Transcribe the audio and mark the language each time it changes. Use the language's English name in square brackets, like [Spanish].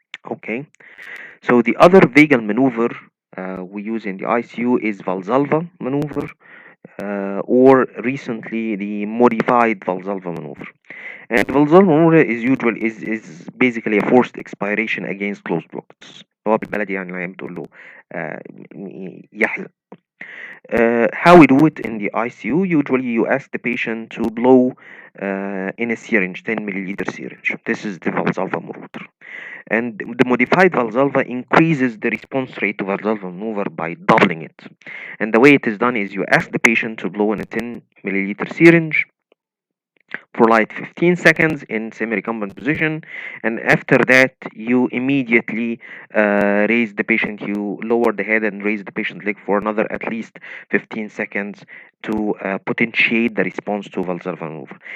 [English] Okay, so the other vagal maneuver we use in the ICU is Valsalva maneuver, or recently the modified Valsalva maneuver. And Valsalva maneuver is basically a forced expiration against closed blocks. [Arabic] هو بالبلدي يعني زي ما بتقول له يحزق. [English] How we do it in the ICU, usually you ask the patient to blow in a syringe, 10 milliliter syringe. This is the Valsalva maneuver. And the modified Valsalva increases the response rate to Valsalva maneuver by doubling it. And the way it is done is you ask the patient to blow in a 10 milliliter syringe for like 15 seconds in semi-recumbent position, and after that you immediately raise the patient, you lower the head and raise the patient leg for another at least 15 seconds to potentiate the response to Valsalva maneuver.